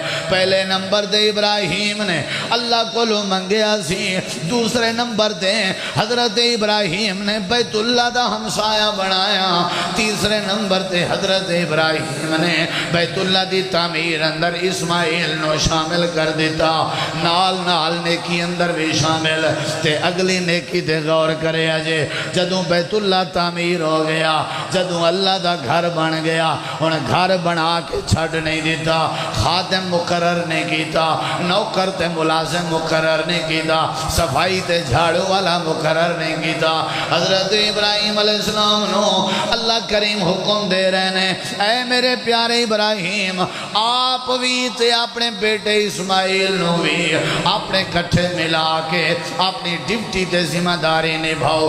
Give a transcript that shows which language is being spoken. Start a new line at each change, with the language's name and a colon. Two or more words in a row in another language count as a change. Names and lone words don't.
Punjabi: پہلے نمبر دے ابراہیم نے اللہ کو لو منگیا سی، دوسرے نمبر دے حضرت ابراہیم نے بیت اللہ دا ہمسایہ بنایا، تیسرے نمبر دے حضرت ابراہیم نے بیت اللہ دی تعمیر اندر اسماعیل نو شامل کر دیتا، نال نال نیکی اندر بھی شامل۔ تے اگلی نیکی دے غور کرے اجے، جدوں بیت اللہ تعمیر ہو گیا، جدوں اللہ دا گھر بن گیا، ان گھر بنا کے چھڑ نہیں دیتا، خادم مقرر نہیں کیتا، نوکر تے ملازم مقرر نہیں کیتا، صفائی تے جھاڑو والا مقرر نہیں کیتا۔ حضرت ابراہیم علیہ السلام نو اللہ کریم حکم دے رہے ہیں، اے میرے پیارے ابراہیم، آپ بھی تے اپنے بیٹے اسماعیل نو بھی اپنے کٹھے ملا کے اپنی ڈیوٹی تے ذمہ داری نبھاؤ۔